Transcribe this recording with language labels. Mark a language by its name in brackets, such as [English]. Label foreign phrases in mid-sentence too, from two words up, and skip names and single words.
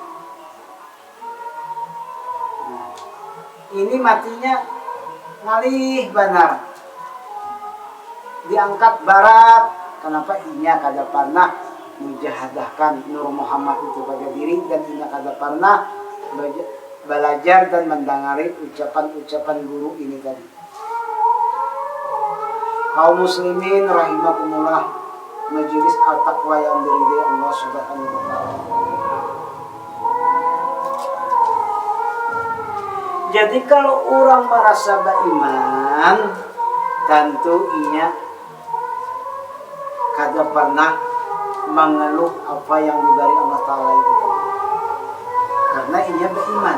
[Banjar] Nah, ini matinya ngalih benar, diangkat barat. Kenapa? Inya kada pernah mujahadahkan Nur Muhammad itu pada diri, dan inya kada pernah belajar dan mendengari ucapan-ucapan guru ini tadi. [Indonesian] Kaum muslimin rahimakumullah, majelis al-taqwa yang diridai Allah [Arabic] Subhanahu wa taala. [Banjar] Jadi kalau orang merasa beriman, tentu inya kada pernah mengeluh apa yang diberi Allah Ta'ala itu, karena inya beriman.